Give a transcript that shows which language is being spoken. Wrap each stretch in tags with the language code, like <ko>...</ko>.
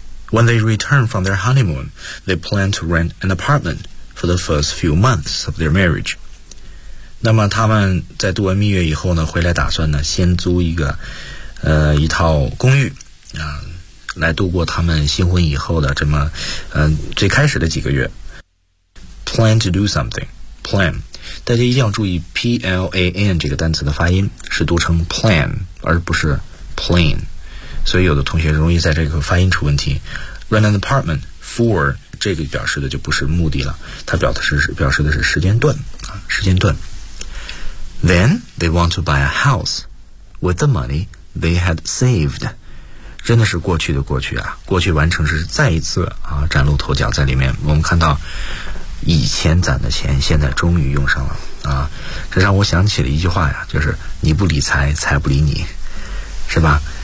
<en>When they return from their honeymoon, they plan to rent an apartment for the first few months of their marriage。</en> <zh>那么他们在度完蜜月以后呢，回来打算呢先租一个一套公寓啊，来度过他们新婚以后的这么最开始的几个月。</zh> <en>plan to do something，</en> <zh>plan， 大家一定要注意 PLAN 这个单词的发音是读成 plan 而不是 plan， 所以有的同学容易在这个发音出问题。</zh> <en>rent an apartment for</en> <zh>这个表示的就不是目的了，它表示的是时间段啊，时间段。</zh> <en>Then they want to buy a house with the money they had saved.</en> <zh>真的是过去的过去啊，过去完成时是再一次啊崭露头角在里面。我们看到以前攒的钱现在终于用上了啊，这让我想起了一句话呀，就是你不理财，财不理你，是吧？</zh>